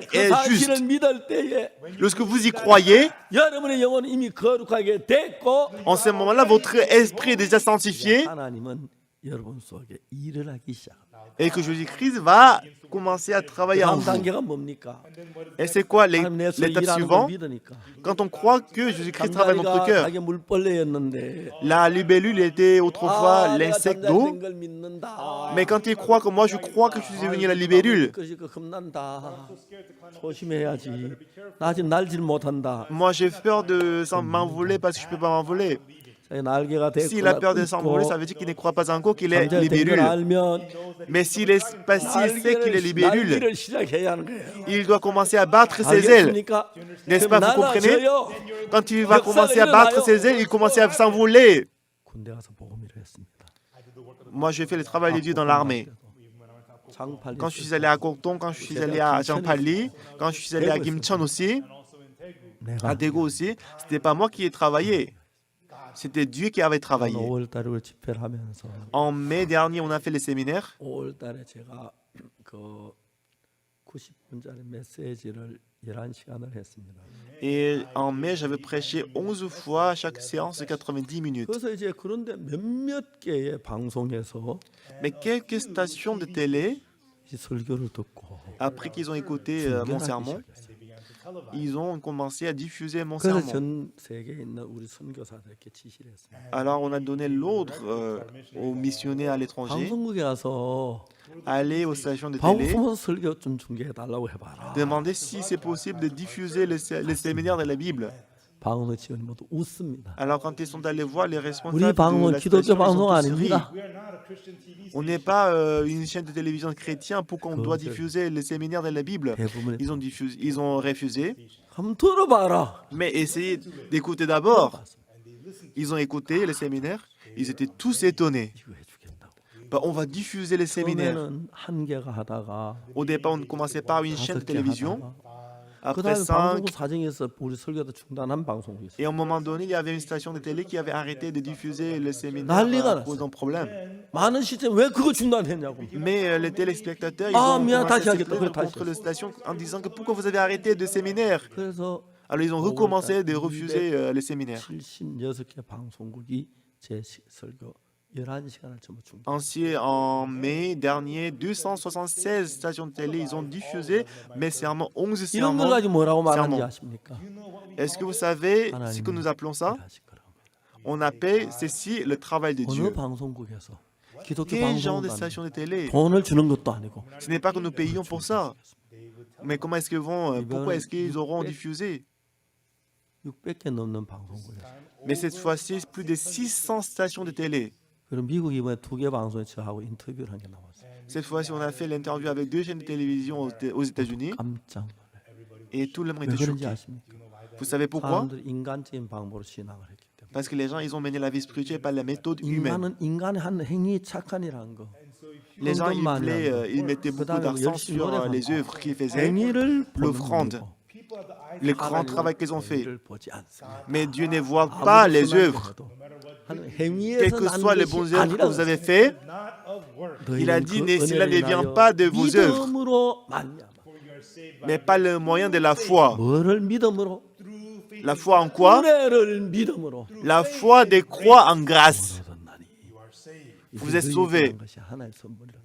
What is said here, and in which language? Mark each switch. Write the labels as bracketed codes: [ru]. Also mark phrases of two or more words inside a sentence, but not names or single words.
[ko] 그 [fr] et juste. [ko] 사실을 믿을 때에 [fr] Lorsque vous y croyez, [ko] 여러분의 영혼은 이미 거룩하게 됐고 [fr] en ce moment-là, votre esprit est déjà sanctifié [ko] 하나님은 여러분 속에 일을 하기 시작합니다. [fr] et que Jésus-Christ va commencer à travailler en [ko] 다음 [fr] vous. [ko] 단계가 뭡니까? [fr] Et c'est quoi [ko] 하나님 내 속에 [fr] l'étape [ko] 일하는 걸 [fr] suivante? [ko] 믿으니까. [fr] Quand on croit que Jésus-Christ travaille dans notre [ko] 잠자리가 [fr] cœur. [ko] 자기 물벌레였는데 [fr] La libellule était autrefois [ko] 내가 [fr] l'insecte [ko] 잠자리 [fr] d'eau. [ko] 된걸 믿는다. [fr] Mais quand il croit que moi, je crois que je suis devenu la libellule. [ko] 겁난다. 조심해야지. 나 지금 날질 못한다. [fr] Moi, j'ai peur de m'envoler parce que je ne peux pas m'envoler. [ko] 자기 날개가 [fr] S'il a peur de s'envoler, ça veut dire qu'il ne croit pas encore qu'il est libellule. [ko] 알면 [fr] Mais s'il sait qu'il est libellule, [ko] 날개를 시작해야 하는 거예요. [fr] il doit commencer à battre ses ailes. [ko] 알겠습니까? [fr] N'est-ce pas, vous comprenez? [ko] 날아져요. [fr] Quand il va commencer à battre ses ailes, il commence à s'envoler. [ko] 군대 가서 복음을 했습니다. [fr] Moi, j'ai fait le travail de Dieu dans l'armée. [ko] 장팔리 [fr] Quand je suis allé à Kokton, quand je suis allé à Jampali, quand je suis allé à Gimcheon aussi, à Daegu aussi, c'était pas moi qui ai travaillé. C'était Dieu qui avait travaillé. [ko] 5월달에 우리 집회를 하면서 [fr] En mai dernier, on a fait les séminaires. [ko] 5월달에 제가 그 90분짜리 메시지를 11시간을 했습니다. [fr] Et en mai, j'avais prêché 11 fois chaque séance de 90 minutes. [ko] 그래서 이제 그런데 몇몇 개의 방송에서 [fr] Mais quelques stations de télé, [ko] 이 설교를 듣고 [fr] après qu'ils ont écouté mon sermon, ils ont commencé à diffuser mon [ko] 그래서 [fr] sermon. [ko] 전 세계에 있는 우리 선교사들에게 지시를 했습니다. [fr] Alors on a donné l'ordre aux missionnaires à l'étranger, [ko] 방송국에 가서 [fr] aller aux stations de télé, [ko] 방송 설교 좀 중계해 달라고 해봐라. [fr] demander si c'est possible de diffuser les séminaires de la Bible. [ko] 방송 직원이 모두 웃습니다. [fr] Alors quand ils sont allés voir les [ko] 우리 [fr] responsables de [ko] 방송은 [fr] la [ko] 기독교 [fr] station, ils [ko] 방송 [fr] ont tous ri. [ko] 아닙니다. [en] We are not a Christian TV [fr] On n'est pas une chaîne de télévision chrétienne pour qu'on doit diffuser les séminaires de la Bible. [ko] 대부분의 [fr] Ils ont refusé. [ko] 한번 들어봐라. [fr] Mais essayez d'écouter d'abord. Ils ont écouté les séminaires. Ils étaient tous étonnés. [ko] 이거 해주겠다고. [fr] Bah, on va diffuser les séminaires. [ko] 처음에는 한 개가 하다가 [fr] Au départ, on commençait par une chaîne de [ko] 5개 [fr] télévision. [ko] 하다가 [fr] Après [ko] 그다음에 [fr] 5. [ko] 방송국 사정에서 우리 설교도 중단한 방송이 있어요. [fr] Et à un moment donné, il y avait une station de télé qui avait arrêté de diffuser les séminaires [ko] 난리가 [fr] à cause d'un problème. [ko] 많은 시점 왜 그거 중단했냐고. [fr] Mais les téléspectateurs, ils Ah, ont mais commencé à [ko] 다시 [fr] se [ko] 하겠다. [fr] plaindre [ko] 그래, 다시 [fr] contre la station en disant que pourquoi vous avez arrêté de séminaires. [ko] 그래서 [fr] Alors ils ont recommencé de refuser les séminaires. [ko] 76개 방송국이 제 설교 11시간을 전부 중단. [fr] Ainsi, en mai dernier, 276 stations de télé, ils ont diffusé mes sermons, 11 [ko] 이런 걸 [fr] sermons. [ko] 가지고 뭐라고 말하는지 [fr] sermons. [ko] 아십니까? [fr] Est-ce que vous savez ce que nous appelons ça? [ko] 일하실 거라고. [fr] On appelle ceci le travail de [ko] 어느 [fr] Dieu. [ko] 방송국에서 기독교 [fr] Quel genre de [ko] 방송국 [fr] station de télé? [ko] 돈을 주는 것도 아니고 [fr] Ce n'est pas que nous payons pour ça. Mais comment est-ce qu'ils vont, pourquoi est-ce qu'ils auront diffusé? [ko] 600개 넘는 방송국에서. [fr] Mais cette fois-ci, plus de 600 stations de télé. [ko] 그럼 미국 이번에 2개 방송에 저하고 인터뷰를 한 게 나왔어요. [fr] Cette fois-ci, on a fait l'interview avec 2 chaînes de télévision aux États-Unis [ko] 깜짝 놀라요. [fr] et tout le monde [ko] 왜 [fr] était [ko] 그런지 [fr] choqué. [ko] 아십니까? [fr] Vous savez pourquoi? [ko] 사람들이 인간적인 방법으로 신앙을 했기 때문에. [fr] Parce que les gens, ils ont mené la vie spirituelle par la méthode humaine. [ko] 인간은 인간의 한 행위 착한이라는 거. [fr] Les gens, [ko] 헌금 많이 하는 [fr] ils mettaient [ko] 거. [fr] beaucoup [ko] 그다음에 [fr] d'argent [ko] 열심히 [fr] sur [ko] 노력하는 [fr] les [ko] 거. [fr] œuvres qu'ils faisaient, [ko] 행위를 보는 [fr] l'offrande, [ko] 거고. [fr] le grand travail qu'ils ont fait. [ko] 행위를 보지 않습니다. [fr] Mais Dieu ne voit pas [ko] 아무리 [fr] les [ko] 선한 [fr] œuvres. [ko] 거 해도 하는 [fr] Quelles [ko] 행위에서 [fr] que [ko] 난 [fr] soient les [ko] 것이 [fr] bonnes œuvres que vous [ko] 아니라 [fr] avez faites, [en] not of work. [fr] il a dit, cela ne vient pas de vos œuvres, [ko] 믿음으로 말미암아. [fr] mais par le moyen de la foi. [ko] 뭐를 믿음으로? [fr] La foi en quoi? [ko] 은혜를 믿음으로. [fr] La foi des croix en grâce. [ko] 얻었나니. [fr] Vous êtes sauvés. [ko] 것이 하나의 선물이라.